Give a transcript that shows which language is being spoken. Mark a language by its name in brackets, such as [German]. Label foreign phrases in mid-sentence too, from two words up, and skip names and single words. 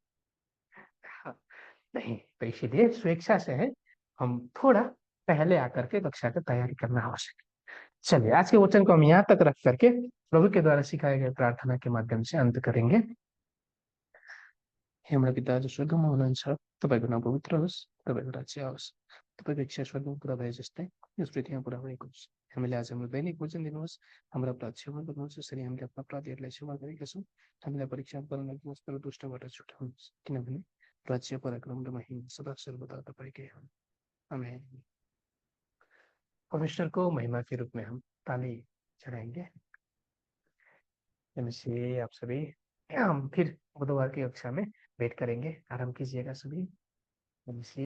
[Hindi] हाँ, नहीं। तो इसीलिए स्वेच्छा से है, हम थोड़ा पहले आकर के कक्षा का तैयारी करना आवश्यक है। चलिए, आज के वचन को हम यहाँ तक रख करके प्रभु के द्वारा सिखाए गए प्रार्थना के माध्यम से अंत करेंगे। [Nepali] हे हमारा पिता जो स्वर्गमा हुनुहुन्छ, तपाईँको नाम पवित्र होस्, तपाईँको राज्य आओस्, तपाईँको इच्छा स्वर्गमा पुरा भए जस्तै यस पृथ्वीमा पुरा भएको होस्। हामीले आज हाम्रो दैनिक भोजन दिनुहोस्, हाम्रो अपराध क्षमा गर्नुहोस् जसरी हामीले आफ्ना अपराधीहरूलाई क्षमा गरेका छौँ। हामीलाई परीक्षा गर्न नदिनुहोस् तर दुष्टबाट छुटाउनुहोस्, किनभने राज्य, पराक्रम र महिमा सदा सर्वदा तपाईँकै हुन्। आमेन। [Hindi] परमेश्वर को महिमा के रूप में हम ताली चढ़ाएंगे। नमस्ते आप सभी। हम फिर बुधवार की कक्षा में वेट करेंगे। आराम कीजिएगा सभी। नमस्ते।